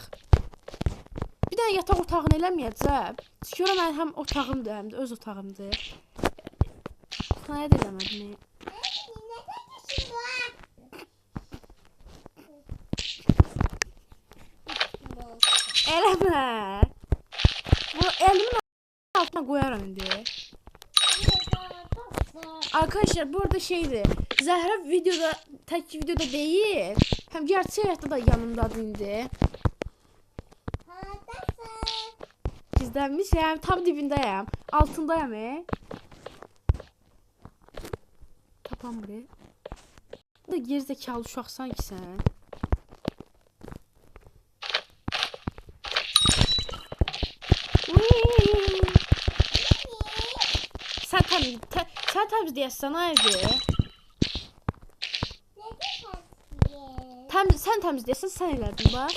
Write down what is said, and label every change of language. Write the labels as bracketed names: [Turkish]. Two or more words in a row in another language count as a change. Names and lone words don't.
[Azerbaijani] Bir dənə yataq otağını eləməyəcəm. Çünki mən həm otağımdır, həm də öz otağımdır. Kınaya da eləmədim. Eləmə. [Turkish] Bu elimin altına koyarım indi. Arkadaşlar bu arada şeydi. Zəhra videoda, tek videoda değil. Hem gerçek hayatta da yanımdadır indi. [Azerbaijani] Gizlənmişəm, tam dibindəyəm. Altındayım. Tapam buraya. Da gerizekalı uşaqsan ki sən. Sən təmiz deyəsən evi. Sən təmiz deyəsən sən elədin bax.